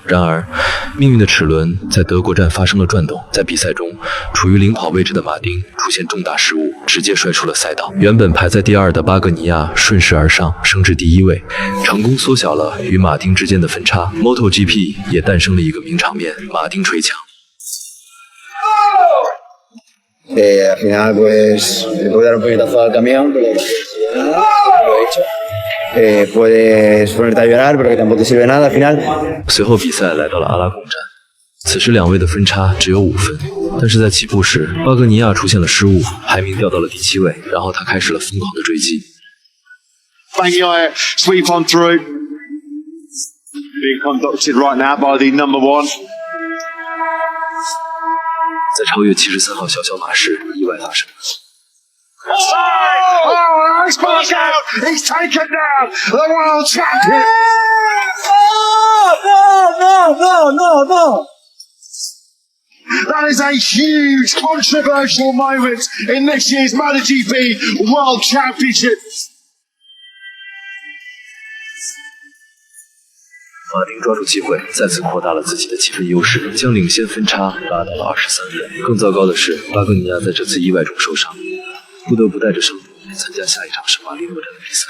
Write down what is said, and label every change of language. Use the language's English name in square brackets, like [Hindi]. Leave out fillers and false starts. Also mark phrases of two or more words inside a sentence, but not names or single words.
[Chinese] 然而，命运的齿轮在德国站发生了转动，在比赛中，处于领跑位置的马丁出现重大失误，直接摔出了赛道。原本排在第2的巴格尼亚顺势而上，升至第1位，成功缩小了与马丁之间的分差。MotoGP 也诞生了一个名场面：马丁捶墙。 [Spanish] Al final, pues, le puedo dar un puñetazo al camión, pero lo he hecho. Puedes ponerte a llorar, pero que tampoco te sirve nada al final. [Chinese] 随后比赛来到了阿拉贡站，此时两位的分差只有5分，但是在起步时，巴格尼亚出现了失误，排名掉到了第7位，然后他开始了疯狂的追击。 [English] Bagnaia sweep on through. Being conducted right now by the number 1. [Chinese] 在超越73号小马时，意外发生。 [English] Oh, he's back out! He's taken down the world champion! No! That is a huge controversial moment in this year's MotoGP World Championship. [Chinese] 马丁抓住机会，再次扩大了自己的积分优势，将领先分差拉到了23分。更糟糕的是，巴格尼亚在这次意外中受伤，不得不带着伤病参加下一场圣马力诺站的比赛。